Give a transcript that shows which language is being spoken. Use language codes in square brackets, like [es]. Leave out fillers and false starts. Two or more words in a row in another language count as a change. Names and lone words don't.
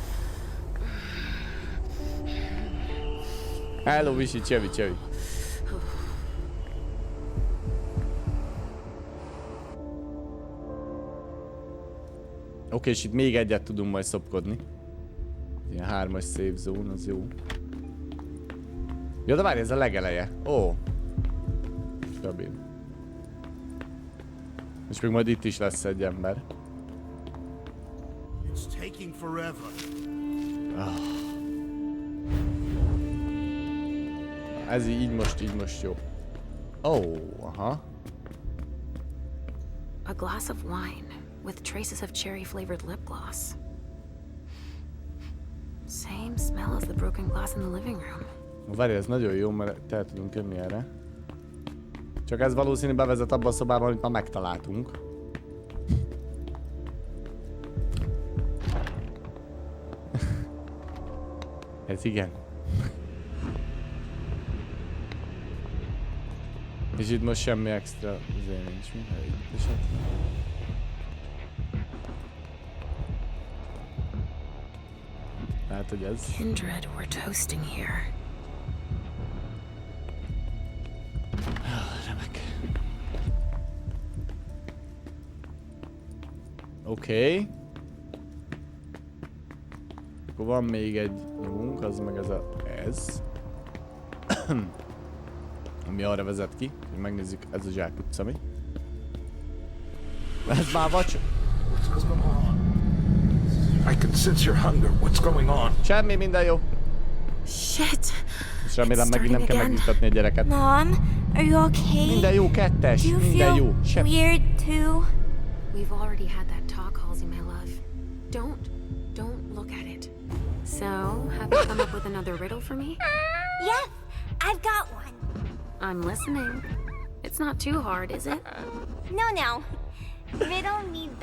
[hu] Hello, Visi, csevi. Oké, és itt még egyet tudunk majd szopkodni. Ilyen 3-as [en] save zone, [hu] az jó. Ja, de várj, ez a legeleje. Ó. Stabil. És még majd itt is lesz egy ember. [en] It's taking forever. [hu] Ez így most jó. Ó, aha. [en] A glass of wine with traces of cherry-flavored lip gloss. Same smell as the broken glass in the living room. [hu] Várj, ez nagyon jó, mert el tudunk jönni erre. Csak ez valószínű bevezet abba a szobában, amit már megtaláltunk. Ez igen. És itt most semmi extra azért nincs, mi? Hát, hogy ez... [en] Kindred were toasting here. [hu] Remek. Oké. Akkor van még egy nyomunk, az meg ez. Ami arra vezet ki, hogy megnézzük, ez a zsákutca, mi? Ez már vacsor. [en] What's going on? I can sense your hunger. What's going on? [hu] Semmi, minden jó. Shit. És remélem megint nem kell megnyugtatni a gyereket. [en] Mom, are you okay? [hu] Minden jó, kettes. Minden jó. Sem. [en] Weird too. We've already had that talk, Halsey, my love. Don't look at it. So, have you come up with another riddle for me? Yes, I've got one. I'm listening. It's not too hard, is it? No. Riddle me this.